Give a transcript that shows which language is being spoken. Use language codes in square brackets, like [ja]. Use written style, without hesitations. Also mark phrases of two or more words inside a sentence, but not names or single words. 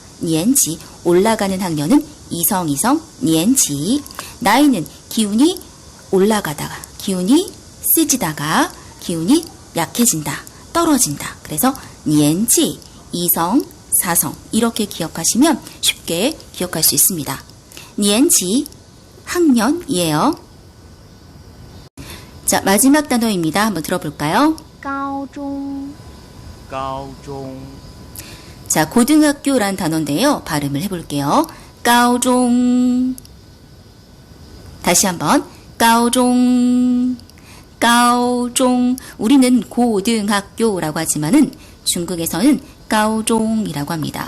[ko] 年级 올라가는 학년은 이성, 年级 나이는 기운이 올라가다가 기운이 세지다가 기운이 약해진다, 떨어진다. 그래서 年纪 이성, 사성 이렇게 기억하시면 쉽게 기억할 수 있습니다. 年级 학년이에요. 자, 마지막 단어입니다. 한번 들어볼까요? [zh] 高中高中 [ko] 자, 고등학교란 단어인데요. 발음을 해볼게요. 가오종. 다시 한번. 가오종. 가오종. 우리는 고등학교라고 하지만은 중국에서는 가오종이라고 합니다.